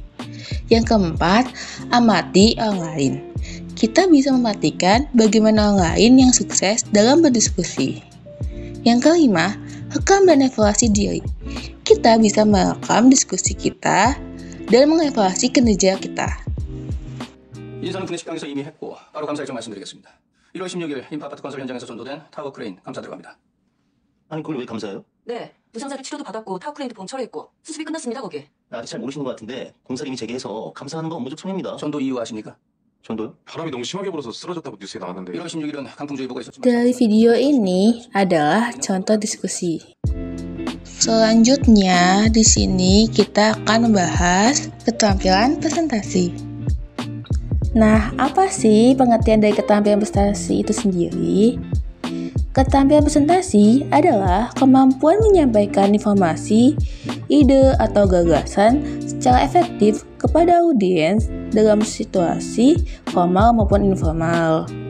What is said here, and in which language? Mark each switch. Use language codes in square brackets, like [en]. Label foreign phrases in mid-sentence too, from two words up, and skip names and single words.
[id] Yang keempat, amati orang lain. Kita bisa memperhatikan bagaimana orang lain yang sukses dalam berdiskusi. Yang kelima, rekam dan evaluasi diri. Kita bisa merekam diskusi kita dan mengevaluasi kinerja kita. [ko] 인사는 구내식당에서 이미 했고 바로 감사 일정 말씀드리겠습니다. 1월 16일 인파아파트 건설 현장에서 전도된 타워 크레인 감사 들어갑니다. 아니 그걸 왜 감사해요? 네, 부상자를 치료도 받았고 타워크레인도 보험 처리했고 수습이 끝났습니다. 거기. 아직 잘 모르시는 것 같은데 공사를 이미 재개해서 감사하는 건 업무적 소명입니다. 전도 이유 아십니까? 전도요? 바람이 너무 심하게 불어서 쓰러졌다고 뉴스에 나왔는데 1월 16일은 강풍주의보가 있었지만 [id] Dari video ini adalah contoh diskusi. Selanjutnya, di sini kita akan membahas keterampilan presentasi. Nah, apa sih pengertian dari keterampilan presentasi itu sendiri? Keterampilan presentasi adalah kemampuan menyampaikan informasi, ide, atau gagasan secara efektif kepada audiens dalam situasi formal maupun informal.